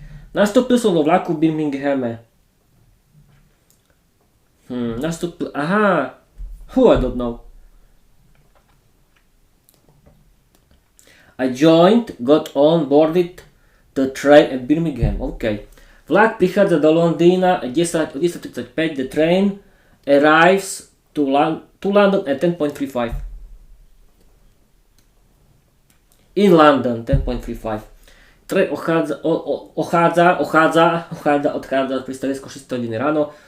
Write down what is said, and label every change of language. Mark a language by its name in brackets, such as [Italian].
[Slovak] Nastúpil som do vlaku v Birminghame. [English] Nastúpil, I don't know. I joined, got on, boarded the train at Birmingham. OK. [Slovak] Vlak prichádza do Londýna at 10:35. [English] The train arrives to London at 10:35. In London, 10:35. [Slovak] Train odchádza z pristaviska 6 hodín ráno.